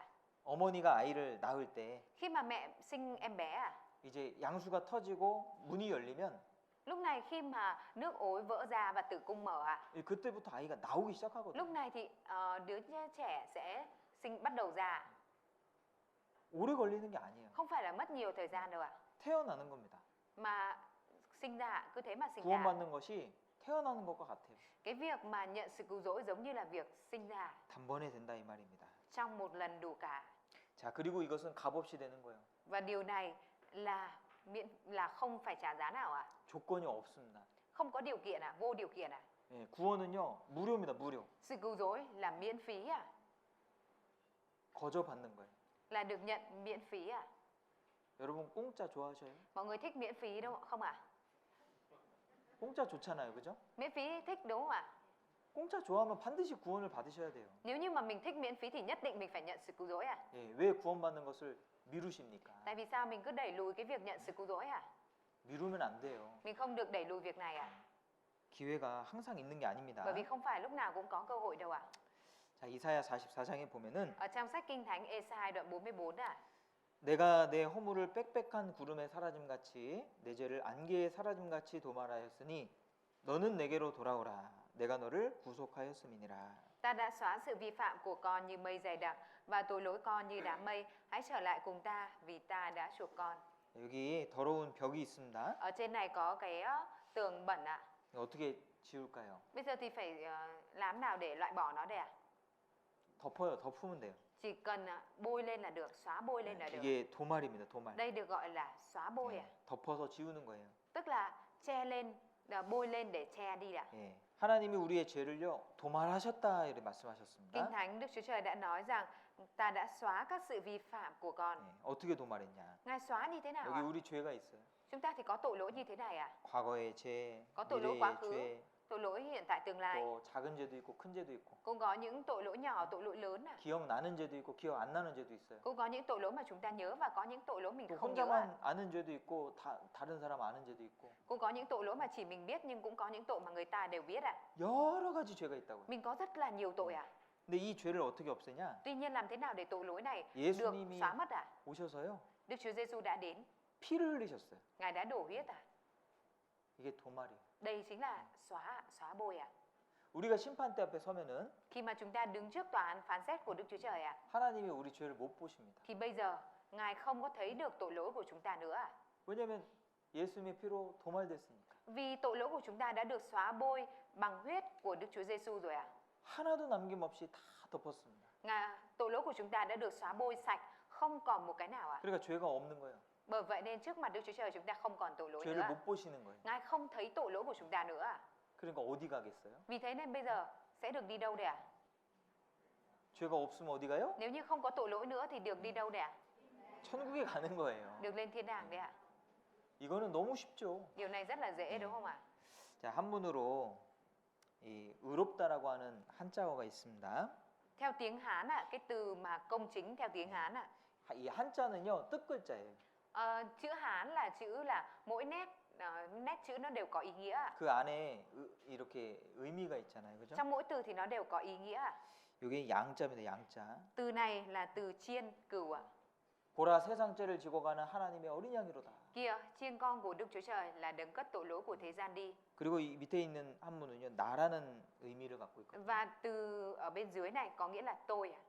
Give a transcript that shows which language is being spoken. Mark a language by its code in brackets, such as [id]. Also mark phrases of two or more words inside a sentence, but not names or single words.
[ko] 어머니가 아이를 낳을 때 [vi] Khi mà mẹ sinh em bé ạ, [ko] 이제 양수가 터지고 문이 열리면 [vi] lúc này khi mà nước ối vỡ ra và tử cung mở ạ, [ko] 그때부터 아이가 나오기 시작하거든요. [vi] lúc này thì đứa trẻ sẽ bắt đầu ra. [ko] 오래 걸리는 게 아니에요. [vi] Không phải là mất nhiều thời gian đâu ạ. [ko] 태어나는 겁니다. [vi] Mà sinh ra cứ thế mà sinh ra. [ko] 구원받는 것이 태어나는 것과 같아요. [vi] Cái việc mà nhận sự cứu rỗi giống như là việc sinh ra [ko] 단번에 된다 이 말입니다. [vi] trong một lần đủ cả. [ko] 자, 그리고 이것은 값없이 되는 거예요. [vi] Và điều này là không phải trả giá nào ạ. [ko] 조건이 없습니다. [vi] Không có điều kiện ạ, vô điều kiện ạ. [ko] 예, 구원은요 무료입니다. 무료. [vi] Sự cứu rỗi là miễn phí ạ. [ko] 거저 받는 거예요. [vi] Là được nhận miễn phí ạ. [ko] 여러분 공짜 좋아하셔요? [vi] Mọi người thích miễn phí đâu không ạ? [ko] 공짜 좋잖아요, 그죠? [vi] Miễn phí thích đúng không ạ? [ko] 공짜 좋아하면 반드시 구원을 받으셔야 돼요. [vi] Nếu như mà mình thích miễn phí thì nhất định mình phải nhận sự cứu rỗi ạ. [ko] 예, 왜 구원받는 것을 미루십니까? [vi] Tại vì sao mình cứ đẩy lùi cái việc nhận sự cứu rỗi ạ? [ko] 미루면 안 돼요. [vi] Mình không được đẩy lùi việc này ạ. [ko] 기회가 항상 있는 게 아닙니다. [vi] Bởi vì không phải lúc nào cũng có cơ hội đâu ạ. [ko] 자, 이사야 44장에 보면은 [vi] Ở trong sách Kinh Thánh Ê-sai đoạn 44 ạ. [ko] 내가 내 허물을 빽빽한 구름에 사라짐같이 내 죄를 안개에 사라짐같이 도말하였으니 너는 내게로 돌아오라. 내가 너를 구속하였음이니라. [vi] Ta đã xóa sự vi phạm của con như mây dày đặc và tội lỗi con như đám mây. Hãy trở lại cùng ta vì ta đã chuộc con. [ko] 여기 더러운 벽이 있습니다. [vi] Ở trên này có cái tường bẩn ạ. [ko] 어떻게 지울까요? [vi] Bây giờ thì phải làm nào để loại bỏ nó đây ạ? [ko] 덮어요. 덮으면 돼요. [vi] Chỉ cần bôi lên là được, xóa bôi lên là được. [ko] 이게 도말입니다. 도말. [vi] Đây được gọi là xóa bôi ạ. [ko] 덮어서 지우는 거예요. [vi] Tức là che lên, bôi lên để che đi ạ. [ko] 예. 하나님이 우리의 죄를요 도말하셨다 이렇게 말씀하셨습니다. [vi] Kinh Thánh Đức Chúa Trời đã nói rằng ta đã xóa các sự vi phạm của con. [ko] 어떻게 도말했냐? [vi] Ngài xóa như thế nào [ko] 여기 [vi] ạ? [ko] 우리 죄가 있어요. [vi] Chúng ta thì có tội lỗi như thế này à? [ko] 과거의 죄, [vi] Có tội lỗi quá [ko] 미래의 [vi] khứ, [ko] 죄, [vi] tội lỗi hiện tại tương lai. [ko] 또 작은 죄도 있고 큰 죄도 있고, [vi] Cũng có những tội lỗi nhỏ, tội lỗi lớn à? [ko] 기억나는 죄도 있고 기억 안 나는 죄도 있어요. [vi] Cũng có những tội lỗi mà chúng ta nhớ và có những tội lỗi mình [ko] 또 [vi] không nhớ à? [ko] 혼자만 아는 죄도 있고 다른 사람 아는 죄도 있고, [vi] Cũng có những tội lỗi mà chỉ mình biết nhưng cũng có những tội mà người ta đều biết à? [ko] 여러 가지 죄가 있다고요. [vi] Mình có rất là nhiều tội à? [ko] 근데 이 죄를 어떻게 없애냐? [vi] Tuy nhiên làm thế nào để tội lỗi này được [ko] 예수님이 [vi] xóa mất à? [ko] 오셔서요, [vi] Đức Chúa Giêsu đã đến, [ko] 피를 흘리셨어요. [vi] Ngài đã đổ huyết à? [ko] 이게 도말이에요. [vi] Đây chính là xóa bôi à? [ko] 우리가 심판대 앞에 서면은 [vi] Khi mà chúng ta đứng trước tòa án phán xét của Đức Chúa Trời à? [ko] 하나님이 우리 죄를 못 보십니다. [vi] Thì bây giờ Ngài không có thấy được tội lỗi của chúng ta nữa à? [ko] 왜냐하면 예수님의 피로 도말됐으니까. [vi] Vì tội lỗi của chúng ta đã được xóa bôi bằng huyết của Đức Chúa Giêsu rồi à? [ko] 하나도 남김없이 다 덮었습니다. [vi] Tội lỗi của chúng ta đã được xóa bôi sạch, không còn một cái nào à? [ko] 그러니까 죄가 없는 거예요. [vi] Bởi vậy nên trước mặt Đức Chúa Trời chúng ta không còn tội lỗi nữa. [ko] 죄를 [vi] À? [ko] 못 보시는 거예요. [vi] Ngài không thấy tội lỗi của chúng ta nữa à? [ko] 그러니까 어디 가겠어요? [vi] Vì thế nên bây giờ sẽ được đi đâu đây à? [ko] 죄가 없으면 어디 가요? [vi] Nếu như không có tội lỗi nữa thì được đi đâu đây à? [ko] 천국에 가는 거예요. [vi] Được lên thiên đàng đấy à? [ko] 이거는 너무 쉽죠. [vi] Điều này rất là dễ đúng không ạ? [ko] 자, 한문으로 이 의롭다라고 하는 한자어가 있습니다. [vi] Theo tiếng Hán ạ, cái từ mà công chính theo tiếng Hán ạ. [ko] 이 한자는요, 뜻 글자예요. [vi] Chữ Hán là chữ là mỗi nét chữ nó đều có ý nghĩa ạ. [ko] 그 안에 이렇게 의미가 있잖아요. 그죠? [vi] Trong mỗi từ thì nó đều có ý nghĩa ạ. [ko] 이게 양자입니다. 양자. [vi] Từ này là từ chiên cừu ạ. [ko] 보라 세상 죄를 지고 가는 하나님의 어린 양이로다. [vi] Kìa, chiên con của Đức Chúa Trời là đấng cất tội lỗi của thế gian đi. [ko] 그리고 이 밑에 있는 한문은요, 나라는 의미를 갖고 있거든요. [vi] Và từ ở bên dưới này có nghĩa là tôi ạ.